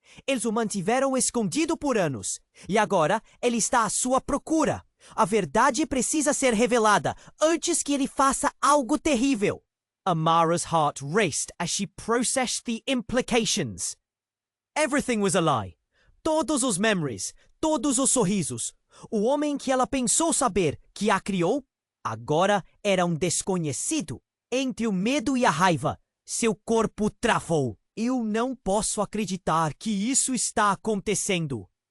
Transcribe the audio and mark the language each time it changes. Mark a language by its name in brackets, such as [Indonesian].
[Portuguese] Eles o mantiveram escondido por anos. E agora ele está à sua procura. A verdade precisa ser revelada antes que ele faça algo terrível. [English] Amara's heart raced as she processed the implications. Everything was a lie. [Portuguese] Todos os memories, todos os sorrisos. O homem que ela pensou saber que a criou, agora era um desconhecido. Entre o medo e a raiva, seu corpo travou. Eu não posso acreditar que isso está acontecendo.